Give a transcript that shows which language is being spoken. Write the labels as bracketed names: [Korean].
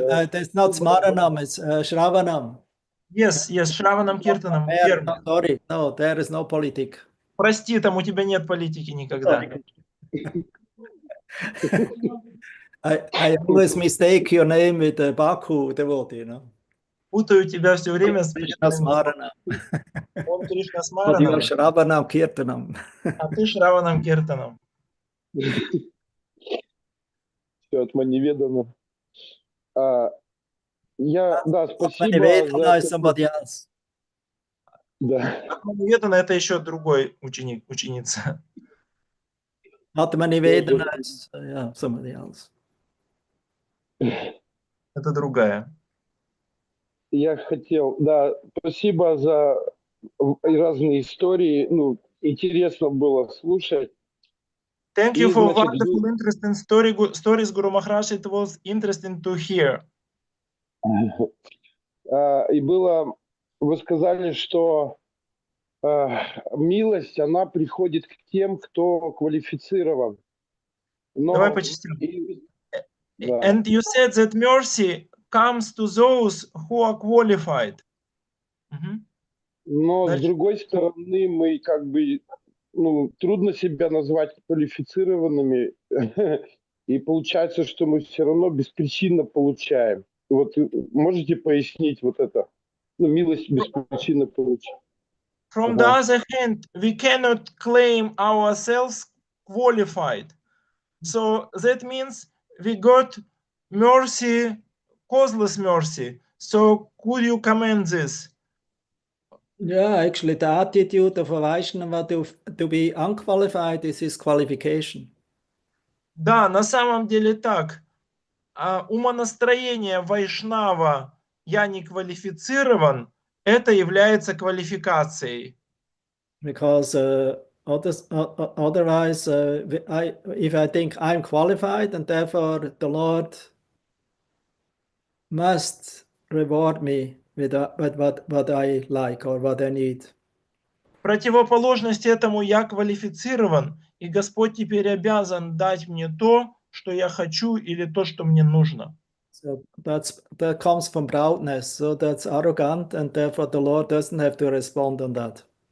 [English] That's not Smaranam, it's Shravanam. Yes, Shravanam Kirtanam. Sorry, no, there is no politic. [Russian] Прости, там у тебя нет политики никогда. [English] I always mistake your name with the Baku devotee, you know. [Russian] Путаю тебя все время с Krishna Smaranam. Он Кришна [English] But you are Shravanam Kirtanam. [Russian] а ты Шраванам Киртанам. Все от Маниведана. Спасибо Manivедана за... [English] somebody else. [Russian] Да. Маниведана это еще другой ученик, ученица. [English] Not Manivedana, it's somebody else. [Russian] Это другая. Я хотел, спасибо за разные истории. Интересно было слушать. [English] Thank you for wonderful, interesting stories, Guru Maharaj. It was interesting to hear. [Russian] И было, вы сказали, что милость, она приходит к тем, кто квалифицирован. Давай по частям. [English] And you said that mercy comes to those who are qualified. [Russian] Но с другой стороны, мы как бы, трудно себя назвать квалифицированными, и получается, что мы все равно беспричинно получаем. Вот можете пояснить вот это? Милость беспричинно получаем. [English] From the other hand, we cannot claim ourselves qualified. So that means we got mercy, causeless mercy. So could you comment this? Yeah, actually, the attitude of a Vaishnava to be unqualified is his qualification. [Russian] Да, на самом деле так. Умонастроение вайшнава «я не квалифицирован» это является квалификацией. [English] Because otherwise, if I think I'm qualified and therefore the Lord must reward me with what I like or what I need. [Russian] Противоположность этому «я квалифицирован», и Господь теперь обязан дать мне то, что я хочу, или то, что мне нужно. [English] So that comes from proudness. So that's arrogant, and therefore the Lord doesn't have to respond on that.